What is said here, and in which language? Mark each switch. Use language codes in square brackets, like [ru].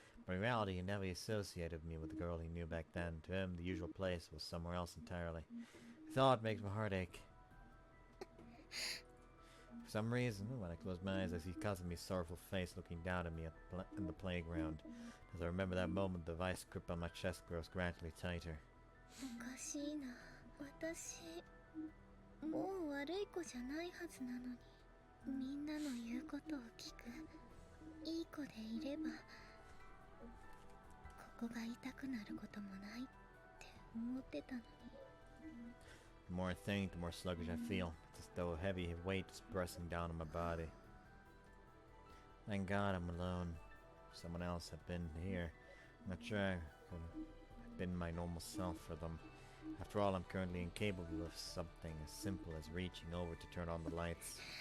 [en] But in reality, he never associated me with the girl he knew back then. To him, the usual place was somewhere else entirely. The thought makes my heart ache. For some reason, when I close my eyes, I see Kazumi's sorrowful face looking down at me in the playground. As I remember that moment, the vice grip on my chest grows gradually tighter. [ja] おかしいな。私、もう悪い子じゃないはずなのに、みんなの言うことを聞く。いい子でいれば、ここが痛くなることもないって思ってたのに。 [en] The more I think, the more sluggish I feel. It's as though a heavy weight is pressing down on my body. Thank God I'm alone. If someone else had been here, I'm not sure I could have been my normal self for them. After all, I'm currently incapable of something as simple as reaching over to turn on the lights.